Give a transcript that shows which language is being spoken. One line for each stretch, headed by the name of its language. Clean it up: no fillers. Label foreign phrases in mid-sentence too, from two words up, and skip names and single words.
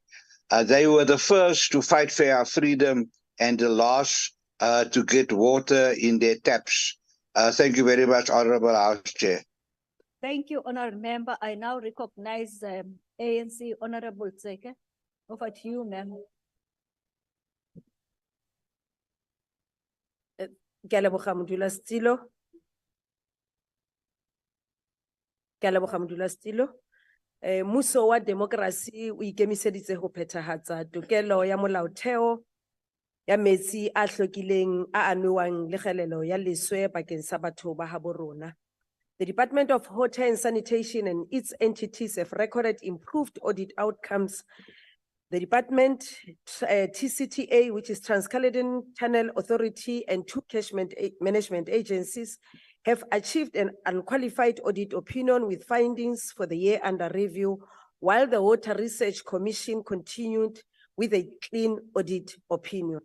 English: They were the first to fight for our freedom and the last to get water in their taps. Thank you very much, Honorable House Chair. Thank you, Honorable Member. I now recognize ANC Honorable Tseke. Over to you, ma'am.
Southern Sotho: Mmuso wa democracy o ikemiseditse ho phethahatsa tokelo ya molaotheo ya metsi a hlwekileng a anwang le kgelelo ya leswe bakeng sa batho ba habo rona.
English: The Department of Water and Sanitation and its entities have recorded improved audit outcomes. The department, TCTA, which is Trans-Caledon Channel Authority, and 2 catchment management agencies have achieved an unqualified audit opinion with findings for the year under review, while the Water Research Commission continued with a clean audit opinion.